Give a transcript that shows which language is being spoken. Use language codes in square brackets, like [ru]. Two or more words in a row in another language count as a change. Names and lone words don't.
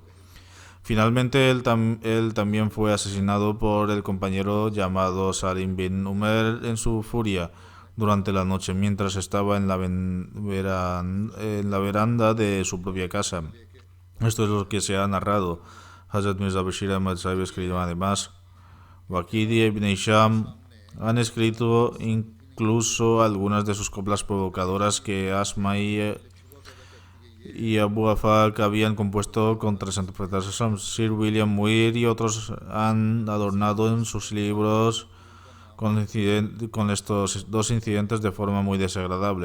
[es] Finalmente, él también fue asesinado por el compañero llamado Salim bin Umer en su furia durante la noche, mientras estaba en la veranda de su propia casa. Esto es lo que se ha narrado. Hazrat Mirza Bashir Ahmad Sahib escribió además: Waqidi ibn Hisham han escrito incluso algunas de sus coplas provocadoras que Asma y Abu Afaq habían compuesto contra el santo profeta Sallam. Sir William Muir y otros han adornado en sus libros con estos dos incidentes de forma muy desagradable.